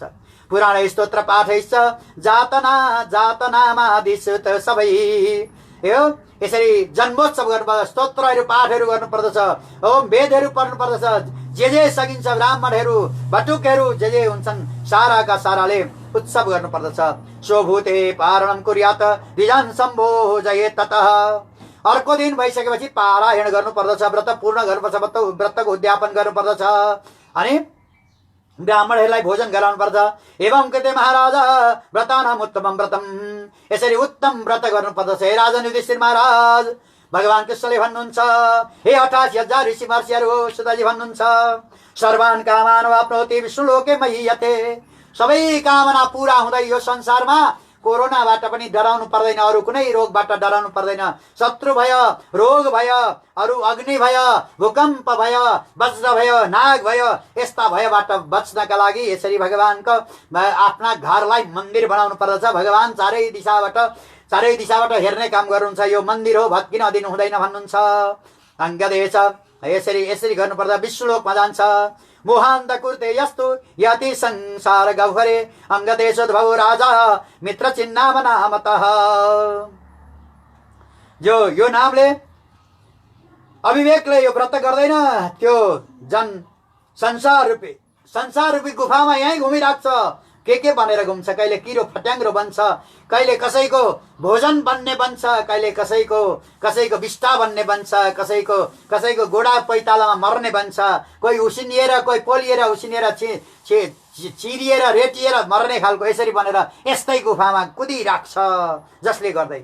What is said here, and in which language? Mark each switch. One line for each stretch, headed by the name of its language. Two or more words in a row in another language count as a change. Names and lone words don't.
Sanskrit: पुराण स्तोत्र पाठैश्च जातनामादिसुत
Nepali: सबै, यो यसरी जन्मोत्सव गर्नुपर्दछ, स्तोत्रहरू पाठहरू गर्नुपर्दछ, ओम वेदहरू पढ्नु पर्दछ। जे सकिन्छ ब्राह्मणहरू बटुकहरू जे हुन्छन् साराका साराले उत्सव गर्नुपर्दछ।
Sanskrit: स्वभूते पारणम कुर्यात द्विजान सम्भोजयेत ततः,
Nepali: अर्को दिन भइसकेपछि पारायण गर्नुपर्दछ, व्रत पूर्ण गर्नुपर्छ, व्रतको उद्यापन गर्नुपर्दछ अनि ब्राह्मणहरूलाई भोजन गराउनुपर्छ।
Sanskrit: एवं कृते महाराज व्रतानाम उत्तमं व्रतम,
Nepali: यसरी उत्तम व्रत गर्नुपर्दछ। हे राजन युधिष्ठिर महाराज, भगवान कृष्णले भन्नुहुन्छ, हे 88,000 ऋषि महर्षिहरू, सुतजी भन्नुहुन्छ
Sanskrit: सर्वान् कामान् वाप्नोति विष्णुलोके महीयते,
Nepali: सबै कामना पूरा हुँदै यो संसारमा कोरोनाबाट पनि डराउनु पर्दैन, अरू कुनै रोगबाट डराउनु पर्दैन। शत्रु भय, रोग भय, अरू अग्नि भय, भूकम्प भय, वज्र भय, नाग भय, यस्ता भयबाट बच्नका लागि यसरी भगवानको आफ्ना घरलाई मन्दिर बनाउनु पर्दछ। भगवान चारै दिशाबाट हेर्ने काम गर्नुहुन्छ, यो मन्दिर हो, भत्किन दिनु हुँदैन भन्नुहुन्छ। अङ्गदेश यसरी गर्नुपर्दा विष्णुलोकमा जान्छ।
Sanskrit: मोहान्त कुर्ते यस्तु यति संसार गह्वरे अङ्गदेशोद्भवो राजा मित्र चिन्नाम नामतः।
Nepali: जो यो नामले अविवेकले यो व्रत गर्दैन त्यो जन संसार रूपी गुफामा यहीँ घुमिराख्छ। के बनेर घुम्छ, कहिले किरो फट्याङ्ग्रो बन्छ, कहिले कसैको भोजन बन्ने बन्छ, कहिले कसैको विष्टा बन्ने बन्छ, कसैको गोडा पैतालामा मर्ने बन्छ, कोही उसिनिएर, कोही पोलिएर उसिनिएर चिरिएर रेटिएर मर्ने खालको यसरी बनेर यस्तै गुफामा कुदिराख्छ जसले गर्दैन।